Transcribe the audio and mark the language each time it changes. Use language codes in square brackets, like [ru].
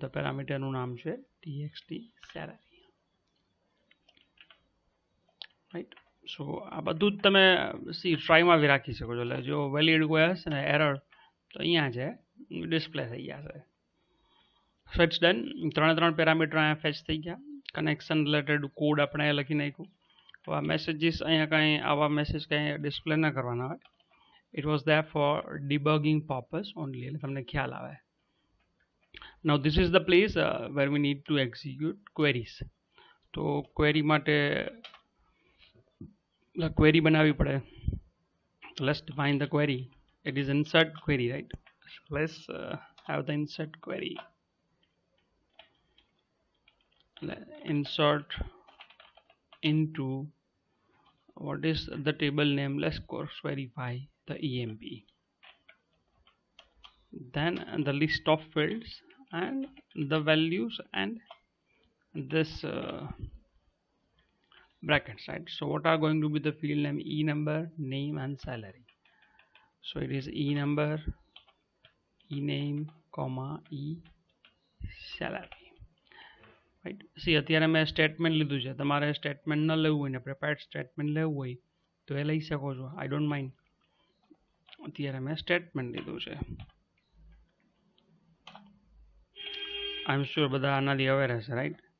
[en] The parameter [gu] નું નામ છે [en] txt salary. Right, so [gu] આ બધું જ તમે ટ્રાયમાં બી રાખી શકો છો. એટલે જો વેલિડ કોઈ હશે ને એરર તો અહીંયા છે ડિસ્પ્લે થઈ જશે. [en] So it's done. [gu] ત્રણ પેરામીટર અહીંયા ફેચ થઈ ગયા. કનેક્શન રિલેટેડ કોડ આપણે લખી નાખ્યું. આવા મેસેજીસ અહીંયા કાંઈ આવા મેસેજ કાંઈ ડિસ્પ્લે ના કરવાના હોય. [en] it was there for debugging purpose only, [gu] એટલે તમને ખ્યાલ આવે. [en] Now this is the place where we need to execute queries. તો query માટે query બનાવવી પડે. Let's define the query. It is insert query, right? So let's have the insert query. Insert into what is the table name. Let's course verify the EMP. Then the list of fields and the values and this brackets, right? So what are going to be the field name? E number, name and salary. So it is E number, E name, comma E salary. Right, see [gu] અત્યારે મેં statement લીધું છે. તમારે statement ન લેવું હોય ને prepared statement લેવું હોય તો એ લઈ શકો છો. [en] I don't mind. [gu] અત્યારે મેં સ્ટેટમેન્ટ લીધું છે. [en] I am sure [gu] બધા આનાથી [en] Aware હશે, right?